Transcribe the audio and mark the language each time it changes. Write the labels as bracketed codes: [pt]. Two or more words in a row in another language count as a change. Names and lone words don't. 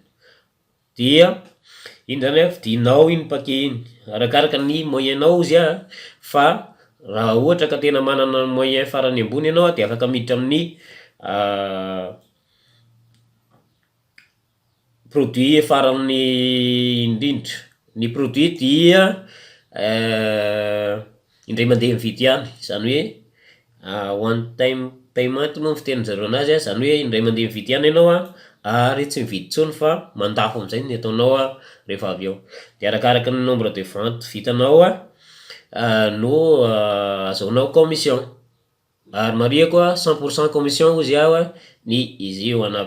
[mg] Dia iny zany vidinao iny paquet iny arakaraka ny moyen-nao izy fa raha ohatra ka tena manana moyen farany ambony ianao dia afaka miditra amin'ny produit farany indrindra. Ny produit dia indray mandeha mividy ihany zany hoe [en] one time payment [mg] moa ny fitenin'zareo anazy zany hoe indray mandeha mividy ihany ianao ary tsy mividy intsony fa mandafo amin'izay ny ataonao rehefa avy eo. Dia arakaraka ny [fr] nombre de vente [mg] vitanao no azahoanao commission. Ary mariako 100% commission ozy ny izy io anaby.